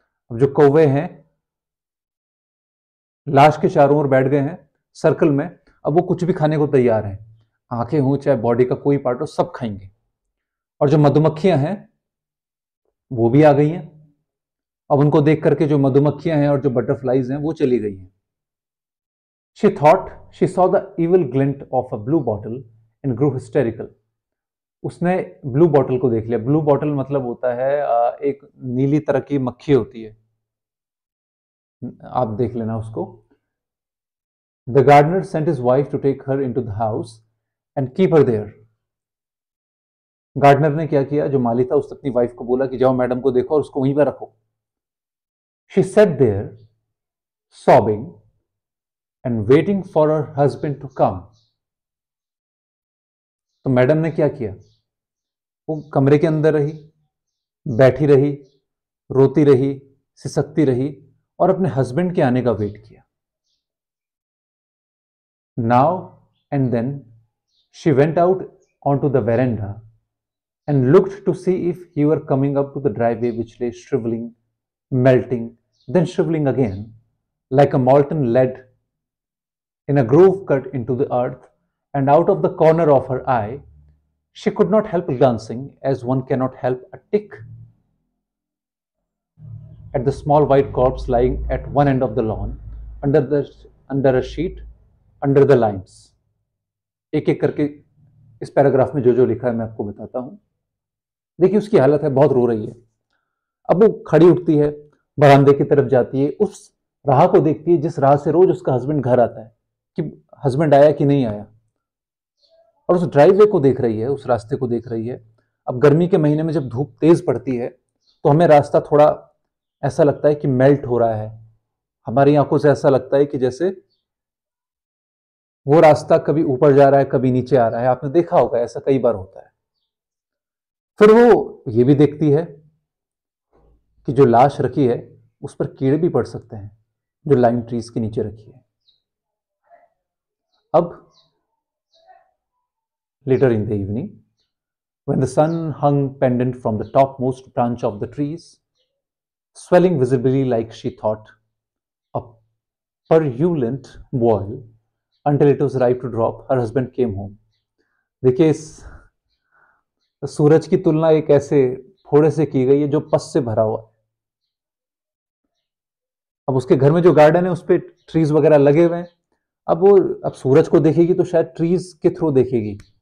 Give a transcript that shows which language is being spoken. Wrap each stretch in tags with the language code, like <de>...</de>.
<hi>अब जो कौवे हैं लाश के चारों ओर बैठ गए हैं सर्कल में, अब वो कुछ भी खाने को तैयार हैं, आंखें हो चाहे बॉडी का कोई पार्ट हो, सब खाएंगे। और जो मधुमक्खियां हैं वो भी आ गई हैं। अब उनको देख करके जो मधुमक्खियां हैं और जो बटरफ्लाइज हैं वो चली गई हैं।</hi> <en>She thought she saw the evil glint of a blue bottle and grew hysterical.</en> <hi>उसने ब्लू बॉटल को देख लिया। ब्लू बॉटल मतलब होता है एक नीली तरह की मक्खी होती है, आप देख लेना उसको।</hi> <en>The gardener sent his wife to take her into the house and keep her there.</en> <hi>Gardener ने क्या किया, जो माली था उसने अपनी वाइफ को बोला कि जाओ मैडम को देखो और उसको वहीं पर रखो।</hi> <en>She sat there sobbing and waiting for her husband to come.</en> <hi>तो मैडम ने क्या किया? वो कमरे के अंदर रही, बैठी रही, रोती रही, सिसकती रही और अपने हस्बैंड के आने का वेट किया.</hi> <en>Now and then she went out onto the veranda and looked to see if he were coming up to the driveway, which lay shriveling, melting, then shriveling again, like a molten lead in a groove cut into the earth, and out of the corner of her eye, she could not help glancing, as one cannot help a tick, at the small white corpse lying at one end of the lawn, under a sheet, under the lines.</en> <hi>एक एक करके इस paragraph में जो जो लिखा है मैं आपको बताता हूं. देखिए उसकी हालत है, बहुत रो रही है. अब वो खड़ी उठती है, बरामदे की तरफ जाती है, उस राह को देखती है जिस राह से रोज उसका हस्बैंड घर आता है, कि हस्बैंड आया कि नहीं आया, और उस ड्राइववे को देख रही है, उस रास्ते को देख रही है. अब गर्मी के महीने में जब धूप तेज पड़ती है तो हमें रास्ता थोड़ा ऐसा लगता है कि मेल्ट हो रहा है. हमारी आंखों से ऐसा लगता है कि जैसे वो रास्ता कभी ऊपर जा रहा है, कभी नीचे आ रहा है. आपने देखा होगा, ऐसा कई बार होता है. फिर वो ये भी देखती है कि जो लाश रखी है उस पर कीड़े भी पड़ सकते हैं, जो लाइम ट्रीज के नीचे रखी है. अब</hi> <en>later in the evening, when the sun hung pendant from the topmost branch of the trees, swelling visibly like she thought a purulent boil until it was ripe to drop, her husband came home.</en> <hi>देखिए इस सूरज की तुलना एक ऐसे फोड़े से की गई है जो पस से भरा हुआ है. अब उसके घर में जो गार्डन है उस पर ट्रीज वगैरह लगे हुए हैं. अब सूरज को देखेगी तो शायद ट्रीज के थ्रू देखेगी.</hi>